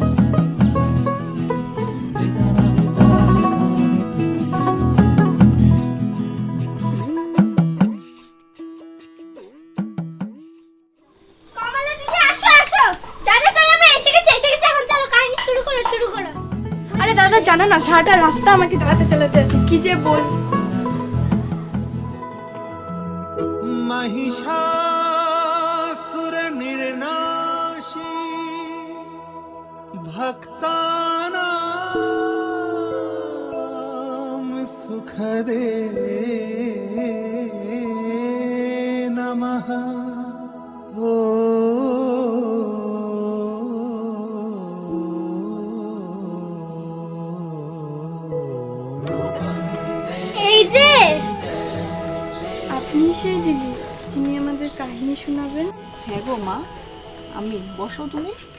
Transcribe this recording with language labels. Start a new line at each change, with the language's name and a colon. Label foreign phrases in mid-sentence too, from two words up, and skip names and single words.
Bangla: কমলা দিদি আসো আসো। দাদা চলো, আমরা এসে গেছি এসে গেছি। এখন চলো কাহিনী শুরু করো শুরু করো। আরে দাদা জানো না, সারাটা রাস্তা আমাকে চালাতে চালাতে আছে, কি যে বল।
Sanskrit: महिषासुर निर्नाशी भक्तानां सुखदे नमः। ओ
Bangla: এই যে আপনি সেই দিদি যিনি আমাদের কাহিনী শোনাবেন? হ্যাঁ গো মা, আমি। বসো তুমি।